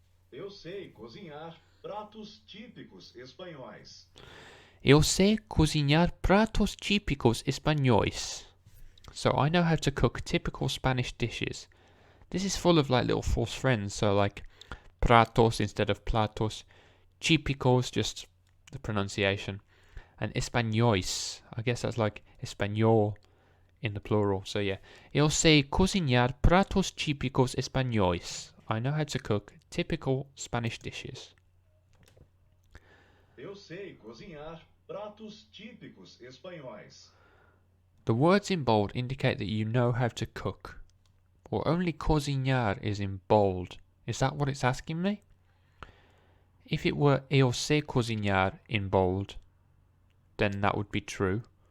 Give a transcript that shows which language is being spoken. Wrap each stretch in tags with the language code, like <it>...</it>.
<pt>Eu sei cozinhar pratos típicos espanhóis. Eu sei cozinhar pratos típicos espanhóis.</pt> <en>So I know how to cook typical Spanish dishes. This is full of like little false friends. So like pratos instead of platos. Típicos, just the pronunciation. And españois. I guess that's like español in the plural. So yeah.</en> <pt>Eu sei cozinhar pratos típicos espanhóis.</pt> <en>I know how to cook typical Spanish dishes.</en> <pt>Eu sei cozinhar pratos típicos espanhóis.</pt> <en>The words in bold indicate that you know how to cook. Or only cozinhar is in bold. Is that what it's asking me? If it were</en> <pt>eu sei cozinhar</pt> <en>in bold, then that would be true.</en>